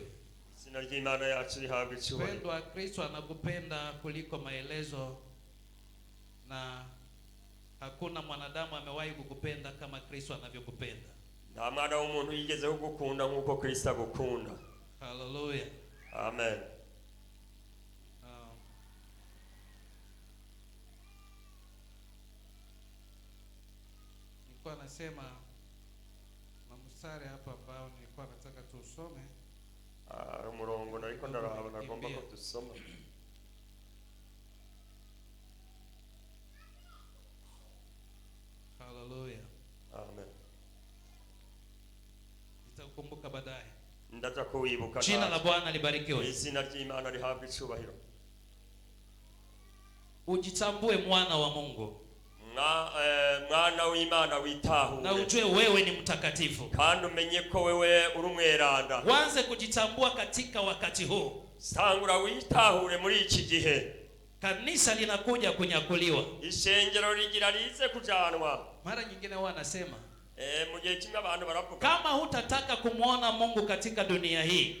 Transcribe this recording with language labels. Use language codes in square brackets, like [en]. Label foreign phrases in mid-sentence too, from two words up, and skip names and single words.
[rn] Jina ry'Imana yacu rihabwe icyubahiro. [sw] Mpendwa, Kristo anakupenda kuliko maelezo, na hakuna mwanadamu amewahi kukupenda kama Kristo anavyokupenda. [rn] Nta mwana w'umuntu yigeze kugukunda nkuko Kristo agukunda. Haleluya. Amen. [sw] Nilikuwa nasema mstari hapa ambao nilikuwa nataka tusome. [rn] Umurongo nariko ndaraba nagomba ko dusoma. Haleluya. Amen. [sw] Nitakumbuka baadaye. [rn] Ndaza kuwibuka. [sw] Jina la Bwana libarikiwe. [rn] Izina ry'Imana rihabwe icyubahiro. [sw] Ujitambue mwana wa Mungu. [rn] Mwana w'Imana witahure. [sw] Na ujue wewe ni mtakatifu. [rn] Kandi umenye ko wewe uri umweranda. [sw] Wanze kujitambua katika wakati huu. [rn] Sangura witahure muri iki gihe. [sw] Kanisa linakuja kunyakuliwa. [rn] Ishengero rigira rize kujanwa. [sw] Mara nyingine huwa anasema, [rn] mu gihe kimwe abantu baravuga, [sw] kama hutataka kumuona Mungu katika dunia hii,